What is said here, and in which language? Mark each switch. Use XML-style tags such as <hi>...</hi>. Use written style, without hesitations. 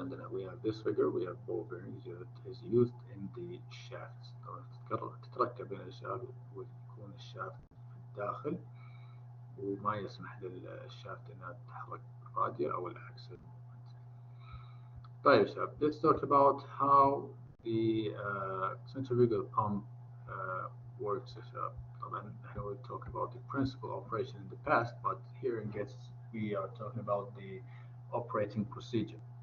<ar>عندنا</ar> <en>we have this figure, we have ball bearings that is used in the shafts.</en> <ar>طبعا تتركب هنا يا شباب ويكون الشافت في الداخل وما يسمح للشافت انها تتحرك بالراديال او العكس. طيب يا شباب,</ar> <en>let's talk about how the centrifugal pump works</en> <ar>يا شباب. طبعا احنا</ar> <en>we talk about the principal operation in the past, but here in guests we are talking about the operating procedure.</en>